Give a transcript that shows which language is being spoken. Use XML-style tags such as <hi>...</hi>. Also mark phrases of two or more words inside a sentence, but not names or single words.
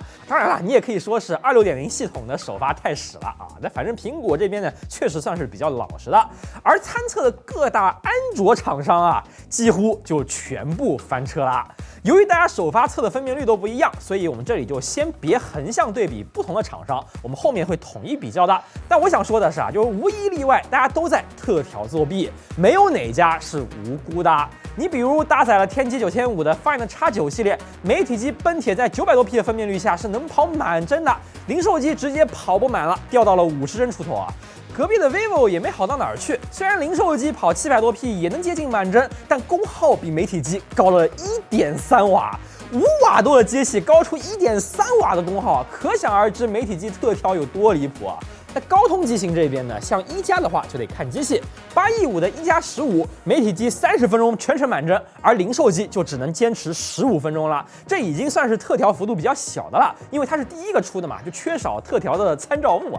<zh>當然了，你也可以說是26.0系統的首發太屎了啊。但反正蘋果這邊呢，確實算是比較老實的。而參測的各大安卓廠商啊，幾乎就全部翻車了。由於大家首發測的分辨率都不一樣，所以我們這裡就先別橫向對比不同的廠商，我們後面會統一比較的。但我想說的是啊，就是無一例外，大家都在特調作弊，沒有哪家是無辜的。你比如搭載了天玑9500的 Find X9 系列，媒體機奔鐵在900多 P 的分辨率下是能跑滿幀的，零售機直接跑不滿了，掉到了50幀出頭啊。隔壁的 vivo 也沒好到哪兒去，雖然零售機跑700多 P 也能接近滿幀，但功耗比媒體機高了1.3瓦，5瓦多的機器高出1.3瓦的功耗，可想而知媒體機特調有多離譜啊。那高通機型這邊呢，像一加的話就得看機器，815的1+15媒體機30分鐘全程滿幀，而零售機就只能堅持15分鐘了，這已經算是特調幅度比較小的了，因為它是第一個出的嘛，就缺少特調的參照物啊。</zh>